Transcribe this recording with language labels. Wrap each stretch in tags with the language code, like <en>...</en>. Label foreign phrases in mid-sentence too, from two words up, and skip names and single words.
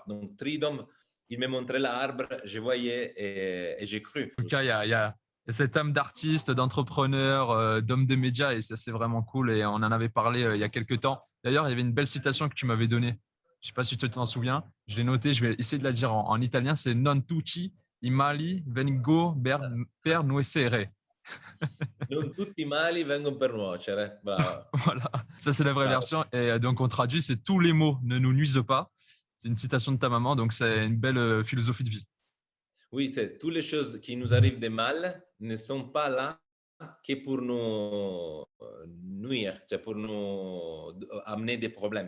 <fr>Donc, Tridom, il me montrait l'arbre, je voyais et j'ai cru. En tout cas, il y a cette âme d'artiste, d'entrepreneur, d'homme des médias, et ça, c'est vraiment cool. Et on en avait parlé il y a quelques temps. D'ailleurs, il y avait une belle citation que tu m'avais donnée. Je ne sais pas si tu t'en souviens. Je l'ai notée, je vais essayer de la dire en italien.</fr> <it>C'est Non tutti i mali vengo per nuocere. Non tutti i mali vengono per nuocere.</it> <fr>Bravo. Voilà, ça c'est la vraie Bravo. version. Et donc on traduit, c'est tous les mots ne nous nuisent pas. C'est une citation de ta maman, donc c'est une belle philosophie de vie. Oui, c'est toutes les choses qui nous arrivent de mal ne sont pas là que pour nous nuire, pour nous amener des problèmes.</fr>